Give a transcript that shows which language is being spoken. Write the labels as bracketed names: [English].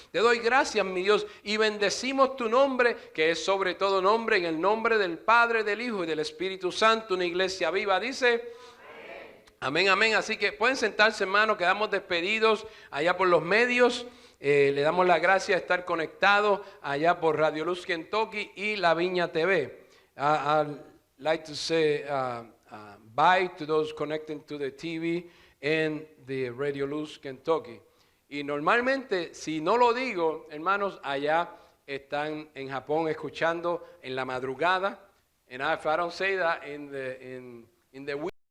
[Spanish] Te doy gracias, mi Dios, y bendecimos tu nombre, que es sobre todo nombre, en el nombre del Padre, del Hijo y del Espíritu Santo. Una iglesia viva dice amén, amén. Así que pueden sentarse, hermanos, quedamos despedidos allá por los medios. Le damos la gracia de estar conectados allá por Radio Luz Kentucky y La Viña TV. [English] I'd like to say bye to those connecting to the TV and the Radio Luz Kentucky. [Spanish] Y normalmente, si no lo digo, hermanos, allá están en Japón escuchando en la madrugada. [English] And if I don't say that in the